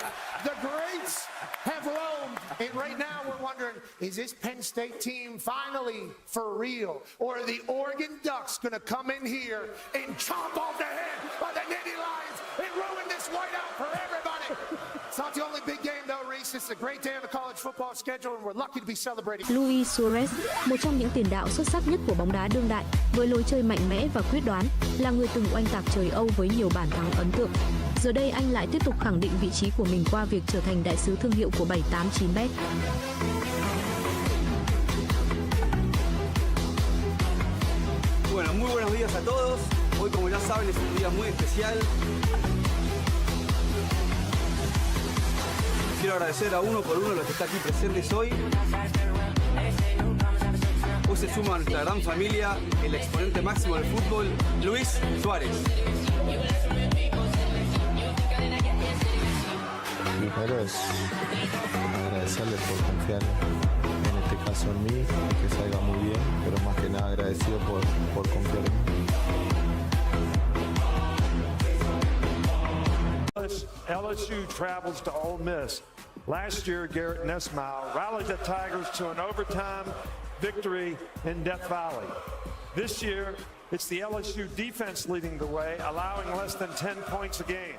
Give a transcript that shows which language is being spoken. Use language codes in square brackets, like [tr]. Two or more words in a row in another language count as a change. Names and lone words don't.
[en] The greats have roamed, and right now we're wondering, is this Penn State team finally for real? Or are the Oregon Ducks going to come in here and chomp off the head of the Nittany Lions and ruin this whiteout for everybody? It's not the only big game though, Reese. It's a great day on the college football schedule, and we're lucky to be celebrating. [vi] Luis Suarez, một trong những tiền đạo xuất sắc nhất của bóng đá đương đại, với lối chơi mạnh mẽ và quyết đoán, là người từng oanh tạc trời Âu với nhiều bàn thắng ấn tượng. Giờ đây anh lại tiếp tục khẳng định vị trí của mình qua việc trở thành đại sứ thương hiệu của 789bet. [es] Bueno, muy buenos días a todos. Hoy, como ya saben, es un día muy especial. Quiero agradecer a uno por uno los que están aquí presentes hoy. Hoy se suma a nuestra gran familia el exponente máximo del fútbol, Luis Suárez. Primero es agradecerles por confiar en este caso en mí, que salga muy bien, pero más que nada agradecido por confiar en mí. [en] LSU travels to Ole Miss. Last year, Garrett Nesmile rallied the Tigers to an overtime victory in Death Valley. This year, it's the LSU defense leading the way, allowing less than 10 points a game.